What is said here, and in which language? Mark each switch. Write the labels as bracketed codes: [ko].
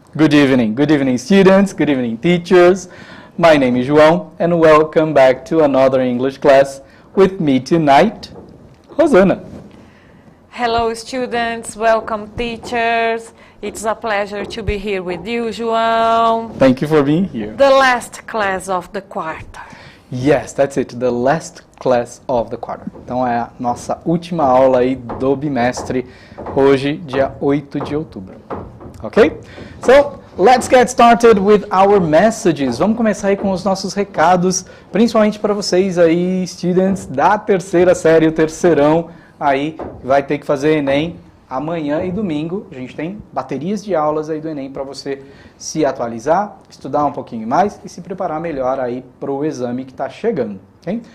[en] Good evening students, good evening teachers. My name is João and welcome back to another English class with me tonight, Rosana. Hello students, welcome teachers. It's a pleasure to be here with you, João. Thank you for being here. The last class of the quarter. Yes, that's it, the last class of the quarter. [pt] Então é a nossa última aula aí do bimestre, hoje, dia 8 de outubro. [en] Ok? So, let's get started with our messages. [pt] Vamos começar aí com os nossos recados, principalmente para vocês aí, students da terceira série, o terceirão, aí vai ter que fazer Enem amanhã e domingo. A gente tem baterias de aulas aí do Enem para você se atualizar, estudar um pouquinho mais e se preparar melhor aí para o exame que está chegando. Okay?